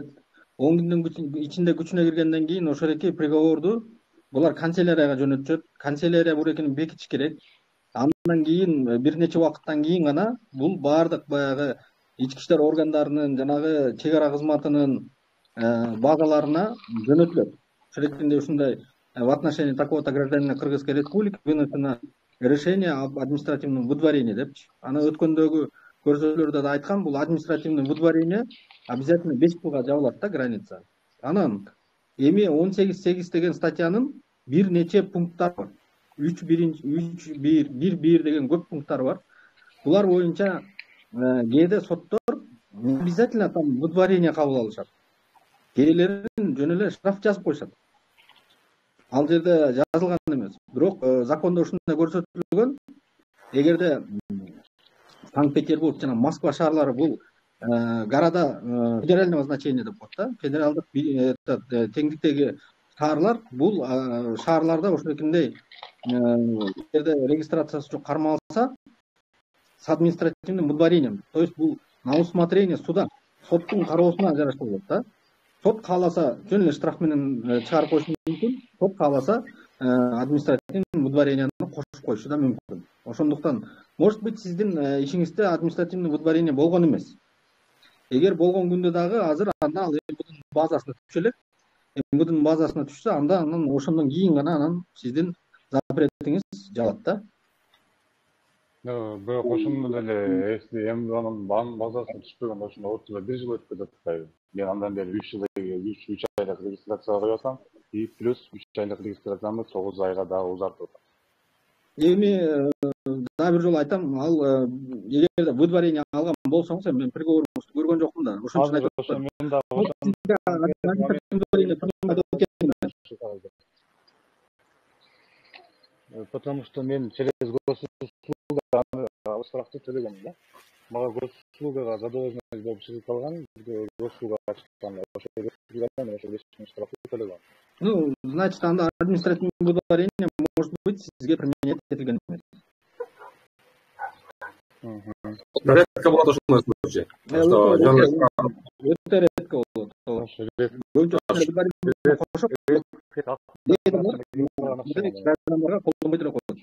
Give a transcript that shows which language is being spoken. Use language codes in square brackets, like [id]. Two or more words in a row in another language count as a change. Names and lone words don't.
[ky] 10 күндүн ичинде күчүнө киргенден кийин ошол эки приговорду булар канцелярияга жөнөтүшөт. Канцелярия бурекин бекитиш керек. Андан кийин бир нече убакыттан кийин гана бул баардык баягы ички иштер органдарынын жанагы чек ара кызматынын базаларына жөнөтүлөт. Ошол ушундай [ru] в отношении такого-то гражданина Кыргызской республики вынесено решение об административном выдворении депчи. [ky] Аны өткөндөгү көрсөтүүлөрдө да айткан, бул [ru] административный выдворение обязательно [ky] 5 жылга жабылат да граница. Анан эми 18.8 деген статьянын бир нече пункттары бар. 3.1 деген көп пункттары бар. Булар боюнча кээде соттор [ru] обязательно там выдворение [ky] кабыл алышат. Кээлерин жөн эле штраф жазып коюшат. Ал жерде жазылган эмес. Бирок закондо ушундай көрсөтүлгөн. Эгерде Санкт-Петербург жана Москва шаарлары бул [ru] города федерального значения [ky] деп коет да. Федералдык теңдиктеги шаарлар бул шаарларда ошондой жерде регистрациясы жок кармалса [ru] с административным выдворением. То есть [ky] бул на усмотрение суда, соттун кароосуна жараша болот да. Сот кааласа жөн эле штраф менен чыгарып коюшу мүмкүн. Сот кааласа [ru] административный выдворенияны [ky] кошуп коюшу да мүмкүн. Ошондуктан [ru] может быть [ky] сиздин ишиңизде [ru] административный выдворение [ky] болгон эмес. Эгер болгон күндө дагы азыр анда ал МВДнын базасына түшө элек. МВДнын базасына түшсө андан ошондон кийин гана анан сиздин запретиңиз жабат да. Бирок ошондо деле эсти МВДнын базасына түшпөгөн ошондо ортодо 1 жыл өтүп кетип атпайбы? Мен андан бери 3 айлык регистрацияга коюп атам. [ru] И плюс [ky] 3 айлык регистрациямды 9 айга дагы узартып атам. Эми дагы бир жолу айтам, ал эгерде выдворение алган болсоңуз, мен приговоруңузду көргөн жокмун да. Ошон үчүн айтып атам. Мен дагы [ru] потому что [ky] мен [ru] через госуслуга [ky] штрафты төлөгөн да. Мага госуслугага задолженность болуп чыгып калган, госуслуга чыкканда ошо штрафты төлөгөн. [ru] Ну, значит, [ky] анда [ru] административное выдворение может быть [ky] сизге применять этилген эмес. Редко болот ошондой случай. [ru] Что [ky] Өтө редко болот. Граждандарга колдонбой эле коет.